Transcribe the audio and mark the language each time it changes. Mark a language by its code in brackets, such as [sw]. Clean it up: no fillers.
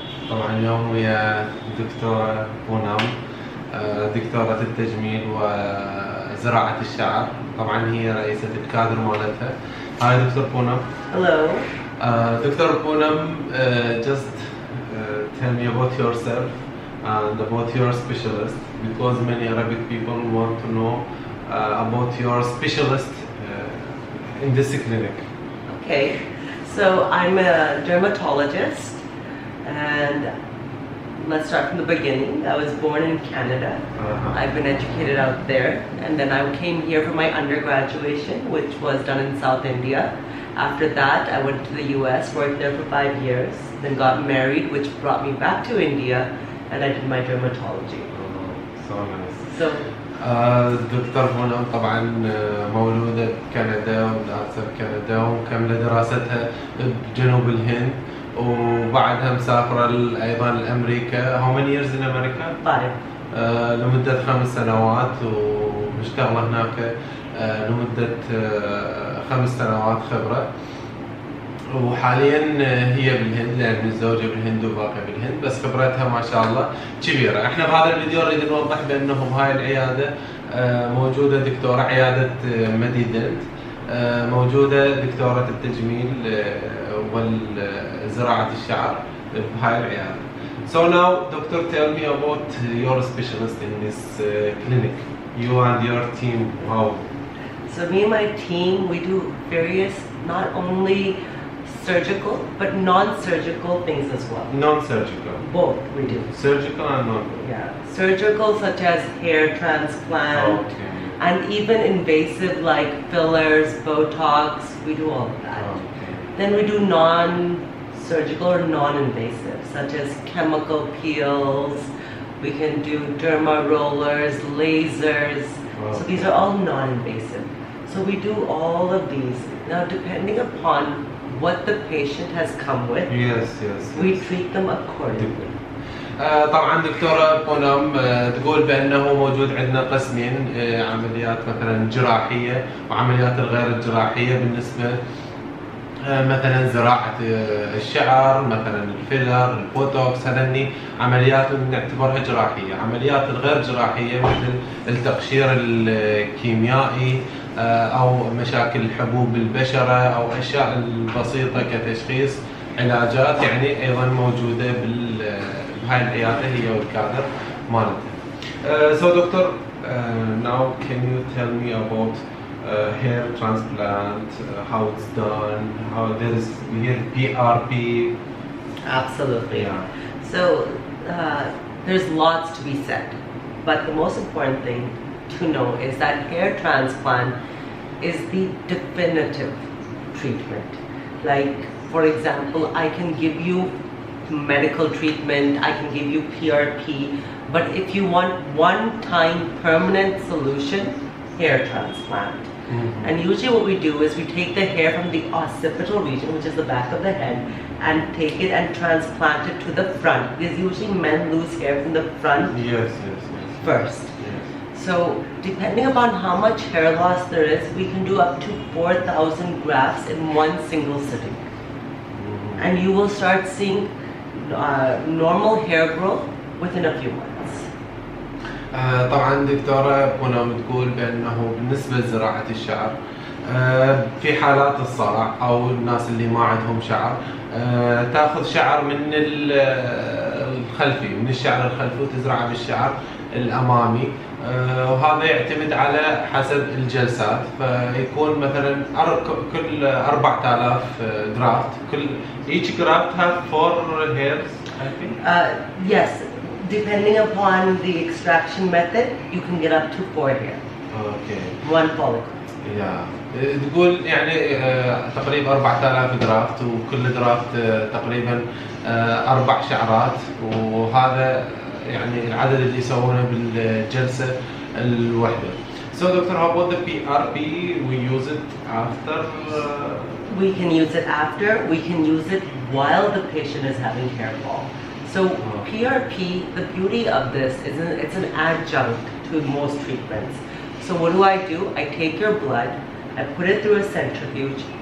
[ar] طبعا اليوم ويا دكتورة بونام، دكتورة التجميل وزراعة الشعر. طبعا هي رئيسة الكادر مالتها. هاي دكتور بونام. [en] Hello. Doctor Poonam, just tell me about yourself and about your specialist, because many Arabic people want to know about your specialist in this clinic. Okay, so I'm a dermatologist, and let's start from the beginning. I was born in Canada. I've been educated out there, and then I came here for my undergraduation, which was done in South India. After that, I went to the US, worked there for 5 years, then got married, which brought me back to India, and I did my dermatology. So nice. So, [ar] دكتور بونام طبعا مولودة بكندا ودارسة بكندا ومكملة دراستها بجنوب الهند، وبعدها مسافرة أيضا لأمريكا. [en] How many years in America? 5. [ar] لمدة 5 سنوات، ومشتغلة هناك لمدة 5 سنوات خبرة. وحاليا هي بالهند لأن متزوجة بالهند وباقية بالهند، بس خبرتها ما شاء الله كبيرة. احنا بهذا الفيديو نريد نوضح بأنه بهاي العيادة موجودة دكتورة عيادة ميدي دينت، موجودة دكتورة التجميل وزراعة الشعر بهاي العيادة. [en] So now, doctor, tell me about your specialist in this clinic. You and your team, how? So me and my team, we do various, not only surgical, but non-surgical things as well. Non-surgical? Both we do. Surgical and non? Yeah. Surgical such as hair transplant, Okay. and even invasive like fillers, Botox, we do all of that. Okay. Then we do non-surgical or non-invasive, such as chemical peels, we can do derma rollers, lasers. So these are all non-invasive. So we do all of these. Now depending upon what the patient has come with, Yes. we treat them accordingly. [ar] طبعا دكتورة بونام تقول بأنه موجود عندنا قسمين، عمليات مثلا جراحية وعمليات الغير الجراحية. بالنسبة مثلا زراعة الشعر، مثلا الفيلر، البوتوكس، هذني عمليات نعتبرها جراحية. عمليات الغير جراحية مثل التقشير الكيميائي أو مشاكل حبوب البشرة أو أشياء البسيطة كتشخيص علاجات، يعني أيضا موجودة بهاي العيادة هي والكادر مالتها. [en] So doctor, now can you tell me about hair transplant, how it's done, how there is here PRP? Absolutely. Yeah. So there's lots to be said, but the most important thing to know is that hair transplant is the definitive treatment. Like, for example, I can give you medical treatment, I can give you PRP, but if you want one-time permanent solution, hair transplant. And usually what we do is we take the hair from the occipital region, which is the back of the head, and take it and transplant it to the front, because usually men lose hair from the front first. So depending upon how much hair loss there is, we can do up to 4,000 grafts in one single sitting. And you will start seeing normal hair growth within a few months. [ar] طبعا دكتورة بونام تقول بأنه بالنسبة لزراعة الشعر في حالات الصرع أو الناس اللي ما عندهم شعر تأخذ شعر من الخلفي، من الشعر الخلفي، وتزرعه بالشعر الأمامي، وهذا يعتمد على حسب الجلسات. فيكون مثلا كل 4000 جرافت، كل [en] each graft have 4 hairs I think? Yes, depending upon the extraction method, you can get up to 4 hair. Okay. 1 follicle. [ar] تقول يعني تقريبا 4000 جرافت، وكل جرافت تقريبا 4 شعرات، وهذا يعني العدد اللي يسوونه بالجلسة الواحدة. [en] So doctor, how about the PRP? We use it after? We can use it after, we can use it while the patient is having hair fall. So PRP, the beauty of this is it's an adjunct to most treatments. So what do? I take your blood, I put it through a centrifuge,